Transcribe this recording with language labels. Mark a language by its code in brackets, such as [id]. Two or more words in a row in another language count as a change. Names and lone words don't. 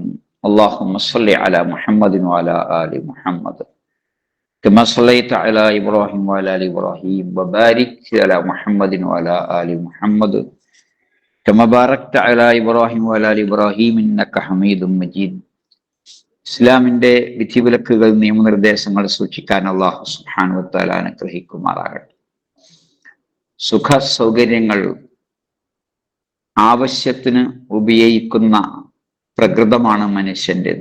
[ar] اللهم صل على محمد وعلى آل محمد كما صليت على إبراهيم وعلى آل إبراهيم وبارك على محمد وعلى آل محمد كما باركت على إبراهيم وعلى آل إبراهيم إنك حميد مجيد. [ml] ഇസ്ലാമിന്റെ വിധിവിലക്കുകൾ നിയമനിർദ്ദേശങ്ങൾ സൂക്ഷിക്കാൻ അല്ലാഹു [ar] سبحانه وتعالى [ml] അനുഗ്രഹിക്കുമാറാകട്ടെ. സുഖ സൗകര്യങ്ങൾ ആവശ്യത്തിന് ഉപയോഗിക്കുന്ന പ്രകൃതമാണ് മനുഷ്യൻ്റെത്.